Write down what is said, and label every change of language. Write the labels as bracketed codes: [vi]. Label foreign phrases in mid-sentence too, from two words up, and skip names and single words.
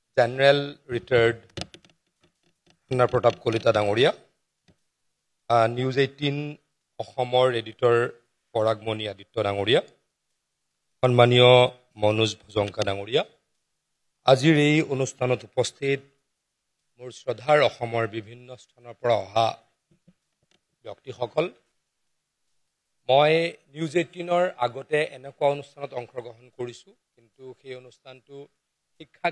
[en] General retired [as] Anar Pratap Kolita Dangoria, News 18 Ohomor editor Paragmoni Aditya Dangoria, Sannmanio Manoj Bhojongka Dangoria, আজিৰ এই অনুষ্ঠানত উপস্থিত মোৰ শ্ৰদ্ধাৰ অসমৰ বিভিন্ন স্থানৰ পৰা অহা ব্যক্তিসকল মই নিউজ 18 ৰ আগতে এনেকুৱা অনুষ্ঠানত অংশগ্ৰহণ কৰিছো কিন্তু সেই অনুষ্ঠানটো শিক্ষা